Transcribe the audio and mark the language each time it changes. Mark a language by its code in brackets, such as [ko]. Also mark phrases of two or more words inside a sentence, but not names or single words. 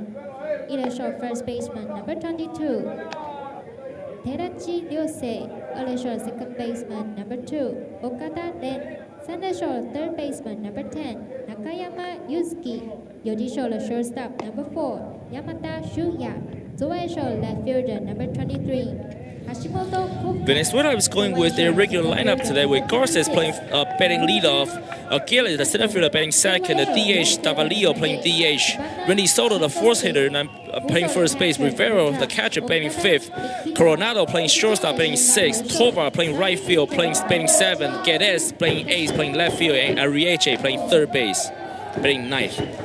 [en] 一垒手 First baseman number 22, Terachi Ryosei. 二垒手 Second baseman number 2, Okada Ren. 三垒手 Third baseman number 10, Nakayama Yusuke. 游击手的 Shortstop number 4, Yamada Shuya. 左外手 Left fielder number 23. Venezuela is going with their regular lineup today with Garces playing batting leadoff, Aguirre, the center fielder, batting second, the DH, Davalillo playing DH, Randy Soto, the fourth hitter, playing first base, Rivero, the catcher, batting fifth, Coronado playing shortstop, batting sixth, Tovar playing right field, batting seventh, Guedes playing eighth, playing left field, and Arrieche playing third base, batting ninth.